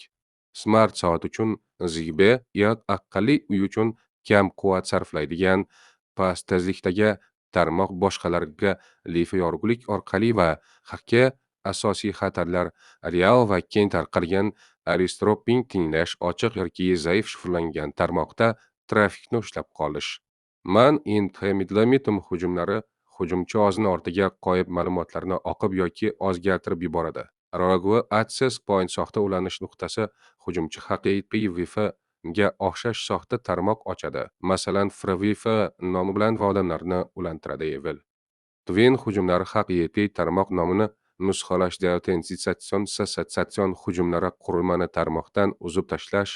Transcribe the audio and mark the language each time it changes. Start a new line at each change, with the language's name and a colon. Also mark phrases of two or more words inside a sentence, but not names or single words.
Uzbek: Smart soat uchun Zigbee, aqlli uy uchun kam quvvat sarflaydigan past tezlikdagi tarmoq. Boshqalarga lifi yorug'lik orqali va hakka. Asosiy xatarlar: real va keng tarqalgan eavesdropping, tinglash ochiq yoki zaif shifrlangan tarmoqda trafikni ushlab qolish.
English: Man-in-the-middle
Uzbek: hujumlari: hujumchi o'zining ortiga qo'yib ma'lumotlarni o'qib yoki o'zgartirib yuboradi.
English: Rogue access point
Uzbek: soxta ulanish nuqtasi: hujumchi haqiqiy Wi-Fi ga o'xshash soxta tarmoq ochadi. Masalan, FreeWiFi nomi bilan va odamlarni ulantiradi. Evil Twin hujumlari: haqiqiy tarmoq nomini nusxalash. Deautentisatsion hujumlari: qurilmani tarmoqdan uzib tashlash.